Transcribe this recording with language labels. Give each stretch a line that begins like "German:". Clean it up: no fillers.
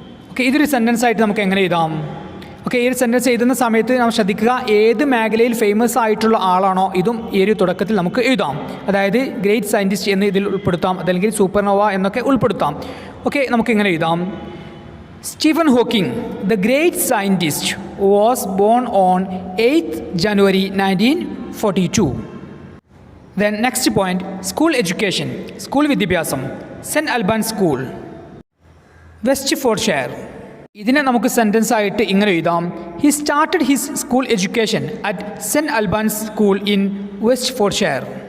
Malayalam: Okay, ഇതൊരു sentence ആയിട്ട് നമുക്ക് എങ്ങനെ എഴുതാം? ഓക്കെ, ഈ ഒരു സെൻറ്റൻസ് എഴുതുന്ന സമയത്ത് നാം ശ്രദ്ധിക്കുക ഏത് മേഖലയിൽ ഫേമസ് ആയിട്ടുള്ള ആളാണോ ഇതും ഈ ഒരു തുടക്കത്തിൽ നമുക്ക് എഴുതാം. അതായത് ഗ്രേറ്റ് സയൻറ്റിസ്റ്റ് എന്ന് ഇതിൽ ഉൾപ്പെടുത്താം, അതല്ലെങ്കിൽ സൂപ്പർനോവ എന്നൊക്കെ ഉൾപ്പെടുത്താം. ഓക്കെ, നമുക്ക് ഇങ്ങനെ എഴുതാം.
English: Stephen Hawking, the great scientist, was born on 8th January 1942. Then next point, school education, school വിദ്യാഭ്യാസം, Saint Albans school, Hertfordshire.
Malayalam: ഇതിനെ നമുക്ക് സെൻറ്റൻസ് ആയിട്ട് ഇങ്ങനെ എഴുതാം:
English: He started his school education at Saint Albans school in Hertfordshire.